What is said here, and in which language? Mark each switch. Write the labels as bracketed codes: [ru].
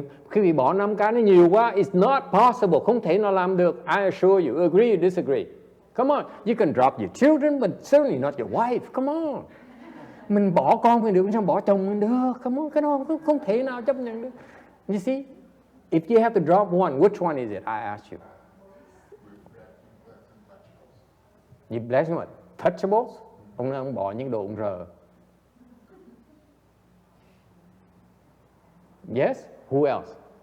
[vi] Khi bị bỏ 5 cái nó nhiều quá, [en] it's not possible, [vi] không thể nào làm được. [en] I assure you, agree or disagree? Come on, you can drop your children, but certainly not your wife. Come on. [vi] Mình bỏ con mình được, sao bỏ chồng mình được? [en] Come on, [vi] cái đó không thể nào chấp nhận được. [en] You see, if you have to drop one, which one is it? I ask you. You bless what? Touchables? [vi] Ông bỏ những đồ ông rờ. [en] Yes? Who else?